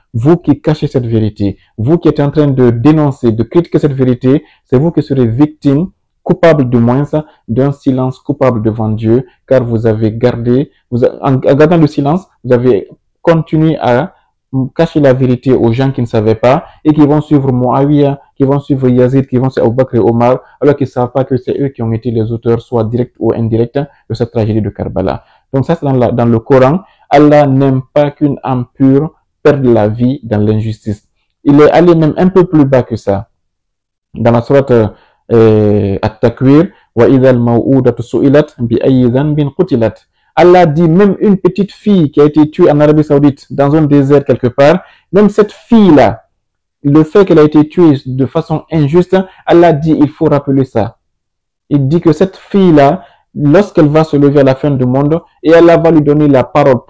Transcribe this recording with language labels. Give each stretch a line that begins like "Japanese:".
French: Vous qui cachez cette vérité, vous qui êtes en train de dénoncer, de critiquer cette vérité, c'est vous qui serez victime, coupable du moins, d'un silence coupable devant Dieu, car vous avez gardé, en gardant le silence, vous avez continué à cacher la vérité aux gens qui ne savaient pas et qui vont suivre Muawiyah, qui vont suivre Yazid, qui vont suivre Abu Bakr et Omar, alors qu'ils ne savent pas que c'est eux qui ont été les auteurs, soit directs ou indirects, de cette tragédie de Karbala. Donc ça, c'est dans le Coran. Allah n'aime pas qu'une âme pure perde la vie dans l'injustice. Il est allé même un peu plus bas que ça. Dans la sourate At-Takwir,
Arabic: وَإِذَا الْمَوْءُودَةُ سُئِلَتْ بِأَيِّ ذَنْبٍ قُتِلَتْ.
French: Allah dit même une petite fille qui a été tuée en Arabie Saoudite, dans un désert quelque part, même cette fille-là, le fait qu'elle a été tuée de façon injuste, Allah dit il faut rappeler ça. Il dit que cette fille-là, lorsqu'elle va se lever à la fin du monde, et Allah va lui donner la parole.